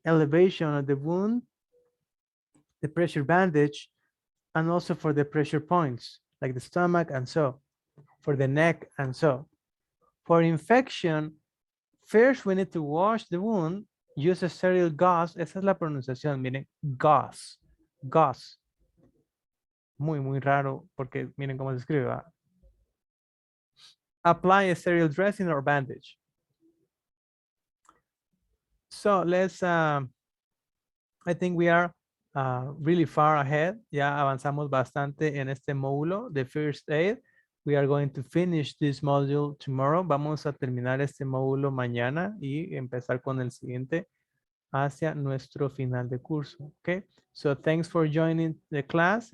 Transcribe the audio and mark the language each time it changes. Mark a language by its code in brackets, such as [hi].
[en] Elevation of the wound, the pressure bandage, and also for the pressure points, like the stomach and so, for the neck and so. For infection, first we need to wash the wound, use a sterile gauze. [es] Esa es la pronunciación, miren, gauze. Muy raro porque miren cómo se escribe. ¿Va? [en] Apply a sterile dressing or bandage. So let's, I think we are really far ahead. [es] Ya avanzamos bastante en este módulo de First Aid. [en] We are going to finish this module tomorrow. [es] Vamos a terminar este módulo mañana y empezar con el siguiente hacia nuestro final de curso. [en] Okay. So thanks for joining the class.